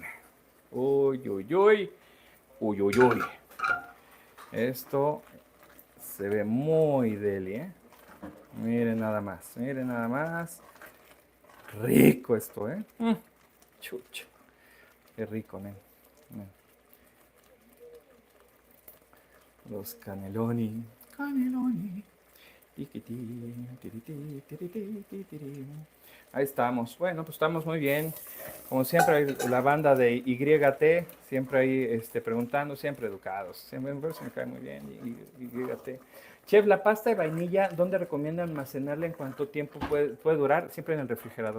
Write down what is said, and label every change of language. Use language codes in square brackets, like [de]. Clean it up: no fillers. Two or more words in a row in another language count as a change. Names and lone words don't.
[es] Uy, uy, uy. Uy, uy, uy. Esto se ve muy deli, ¿eh? Miren nada más, miren nada más. Rico esto, ¿eh? Chucho. Qué rico, men. Men. Los caneloni. Caneloni. Tiquití, tirití, tirití, tirití. Ahí estamos. Bueno, pues estamos muy bien. Como siempre, la banda de YT, siempre ahí preguntando, siempre educados. Siempre me cae muy bien. YT. Chef, la pasta de vainilla, ¿dónde recomienda almacenarla? ¿En cuánto tiempo puede durar? Siempre en el refrigerador.